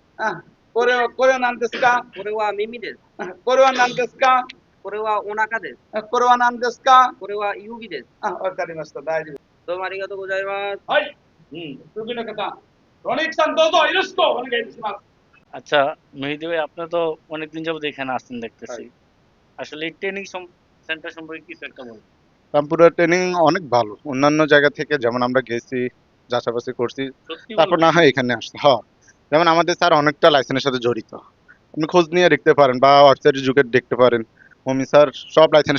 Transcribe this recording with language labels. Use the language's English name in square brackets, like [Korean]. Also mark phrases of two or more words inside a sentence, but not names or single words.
[Japanese] あ、これは何ですか？これは耳です。これは何ですか？これはお腹です。これは何ですか？これは指です。あ、わかりました。大丈夫。どうもありがとうございます。はい。次の方、ロニックさんどうぞよろしくお願いします。 [Bangla] আচ্ছা মেহেদি ভাই আপনি তো অনেকদিন যাবত এখানে আসছেন দেখতেছি আসলে এই ট্রেনিং সেন্টার সম্পর্কে কিছু একটা বলুন রামপুরা ট্রেনিং অনেক ভালো অন্যান্য জায়গা থেকে যেমন আমরা গেছি যাচাবাচি করছি সত্যি তারপর বলুন না হয় এখানে আসতে হ্যাঁ যেমন আমাদের স্যার অনেকটা লাইসেন্সের সাথে জড়িত আপনি খোঁজ নিয়ে দেখতে পারেন বা ওয়েবসাইটে যুগে দেখতে পারেন হোমি স্যার সব লাইসেন্সের